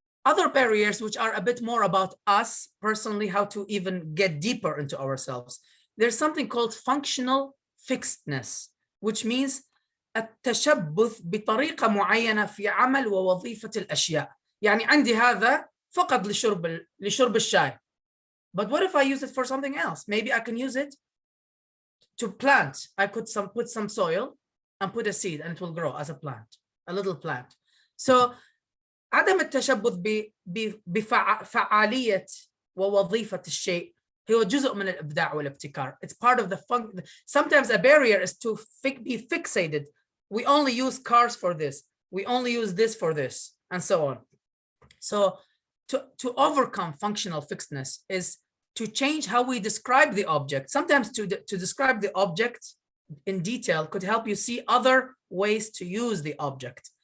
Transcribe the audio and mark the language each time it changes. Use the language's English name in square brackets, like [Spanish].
[English] Other barriers, which are a bit more about us personally, how to even get deeper into ourselves. There's something called functional fixedness, which means [Arabic] التشبث بطريقة معينة في عمل ووظيفة الأشياء. يعني عندي هذا فقط لشرب الشاي. [English] But what if I use it for something else? Maybe I can use it to plant. I could put some soil and put a seed and it will grow as a plant, a little plant. [Arabic] So عدم التشبث بفعالية ووظيفة الشيء هو جزء من الإبداع والابتكار. [English] It's part of the fun. Sometimes a barrier is to be fixated. We only use cars for this. We only use this for this, and so on. So to overcome functional fixedness is to change how we describe the object. Sometimes to describe the object in detail could help you see other ways to use the object.